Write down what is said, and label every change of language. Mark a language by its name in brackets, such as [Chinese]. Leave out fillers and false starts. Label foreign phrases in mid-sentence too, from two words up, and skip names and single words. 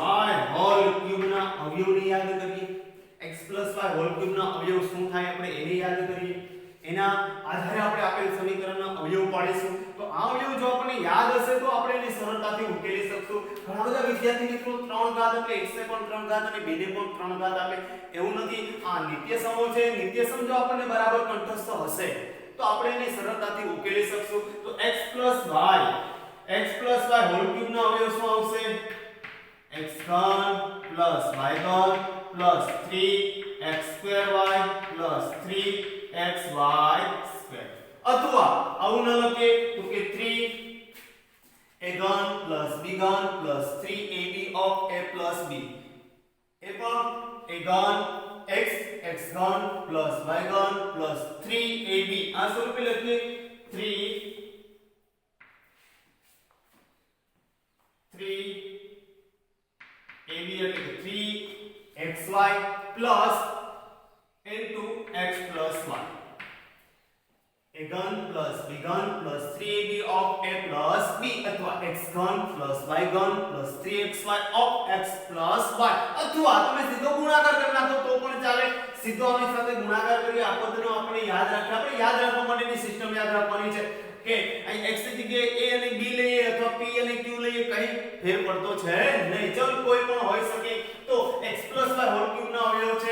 [Gujarati] y [English] whole cube [Gujarati] ના અવયવને યાદ કરીએ x + y [English] whole cube [Gujarati] ના અવયવ શું થાય આપણે એને યાદ કરીએ એના આધારે આપણે આપેલ સમીકરણના અવયવ પાડીશું તો આ અવયવ જો આપણને યાદ હશે તો આપણે એને સરળતાથી ઉકેલી શકશું ઘણા બધા વિદ્યાર્થી મિત્રો 3 ઘાત એટલે x ને પણ 3 ઘાત અને 2 ને પણ 3 ઘાત આપે એવું નથી આ નિત્યસમો છે નિત્યસમ જો આપણને બરાબર કંઠસ્થ હશે તો આપણે એને સરળતાથી ઉકેલી શકશું તો x + y [English] whole cube [Gujarati] ના અવયવ શું આવશે x3 + y3 + 3x2y + 3xy2 અથવા આવું ન લખે તો કે 3a3 + b3 + 3ab of a + b એ પણ a3 x3 + y3 + 3ab આ સ્વરૂપે લખીએ 3ab એટલે કે 3xy [English] plus into x plus y a3 plus b3 plus 3ab of a plus b [Gujarati] અથવા [English] x3 plus y3 plus 3xy of x plus y [Gujarati] અથવા તમે સીધો ગુણાકાર કરી નાખો તો પણ ચાલે સીધો આની સાથે ગુણાકાર કરી આ પદનો આપણે યાદ રાખવા માટેની સિસ્ટમ યાદ રાખવાની છે કે અહીં x ની જગ્યાએ a અને b લઈએ અથવા p અને q લઈએ કઈ ફેર પડતો છે નહીં ચલ કોઈ પણ હોઈ શકે તો x + y [English] whole cube [Gujarati] ના અવયવ છે